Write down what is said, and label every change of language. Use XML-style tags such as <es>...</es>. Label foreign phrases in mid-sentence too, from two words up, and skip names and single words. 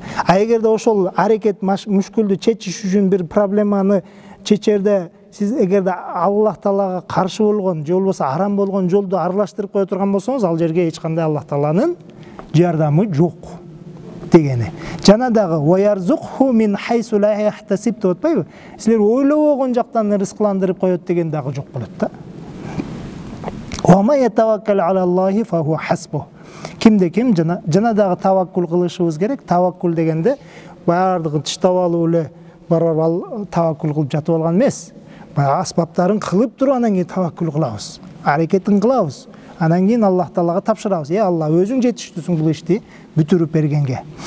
<ky>Эгерде ошол аракет мүшкүлдү чечиш үчүн бир проблеманы чечерде сиз эгерде Аллах Таалага каршы болгон, же болбосо арам болгон жолду аралаштырып кое турган болсоңуз, ал жерге эч кандай Аллах Тааланын жардамы жок дегени.</ky> <ar>Жана дагы ويرزقه من حيث لا يحتسب</ar> <ky>деп атпайбы? Силер ойлобогон жактан рызкыландырып коет деген дагы жок болот да.</ky> <ar>وما يتوكل على الله فهو حسبه.</ar> <ky>Кимде ким жана дагы таваккул кылышыбыз керек. Таваккул дегенде баардыгын тыштап алып эле барып таваккул кылып жатып алган эмес. Баягы аспаптарын кылып туруп анан кийин таваккул кылабыз. Аракетин кылабыз. Анан кийин Аллах Таалага тапшырабыз. Алла, өзүң жетиштүүсүң бул ишти бүтүрүп бергенге.</ky>